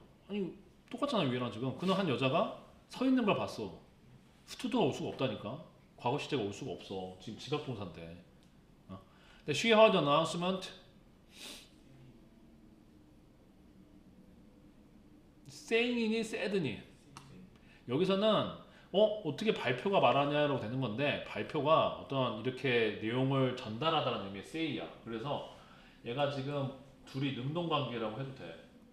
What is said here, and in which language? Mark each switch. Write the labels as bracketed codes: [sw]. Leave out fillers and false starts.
[ko] 아니 똑같잖아 위에랑 지금. 그는 한 여자가 서 있는 걸 봤어. 스투드가 올 수가 없다니까. 과거 시제가 올 수가 없어. 지금 지각동사인데. [en] 근데 she heard an announcement. [ko] saying이니 said니? 여기서는 어떻게 발표가 말하냐라고 되는 건데 발표가 어떤 이렇게 내용을 전달하다는 의미의 say야. 그래서 얘가 지금 둘이 능동관계라고 해도 돼.